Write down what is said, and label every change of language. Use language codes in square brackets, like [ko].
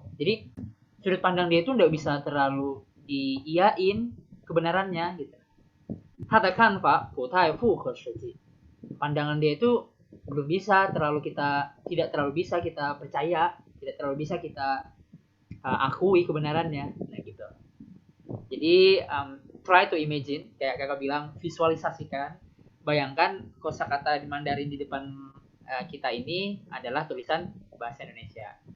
[id] Jadi sudut pandang dia itu nggak bisa terlalu diiyain kebenarannya gitu. [zh] 他的看法不太符合实际. [id] Pandangan dia itu belum bisa tidak terlalu bisa kita percaya, tidak terlalu bisa kita akui kebenarannya. Nah gitu. Jadi [en] try to imagine, [id] kayak kakak bilang, visualisasikan, bayangkan kosakata di Mandarin di depan kita ini adalah tulisan bahasa Indonesia.